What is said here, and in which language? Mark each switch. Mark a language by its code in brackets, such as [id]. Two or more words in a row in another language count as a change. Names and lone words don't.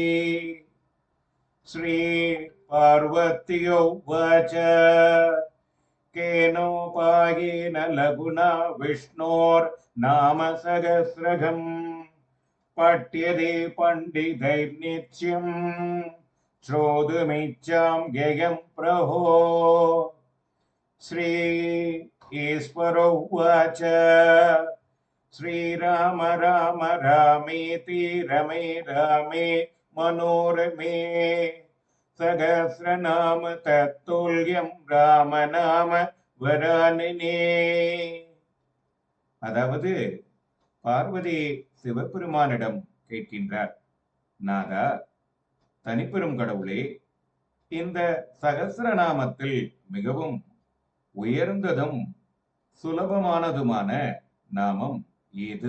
[sa] श्री पार्वत्युवाच केनोपायेन लघुना विष्णोर् नाम सहस्रकम् पठ्यते पण्डितैर् नित्यम् श्रोतुमिच्छाम् ययम् प्रभो. ஸ்ரீ ईश्वरो उवाच श्रीराम राम रामेति रमे रामे मनोरमे सहस्रनाम तत्तुल्यं रामநாம வரானனே. [ta] அதாவது பார்வதி சிவபெருமானிடம் கேட்கின்றார், நாதா, தனிப்பெரும் கடவுளே, இந்த சகஸ்ரநாமத்தில் மிகவும் உயர்ந்ததும் சுலபமானதுமான நாமம் ஏது?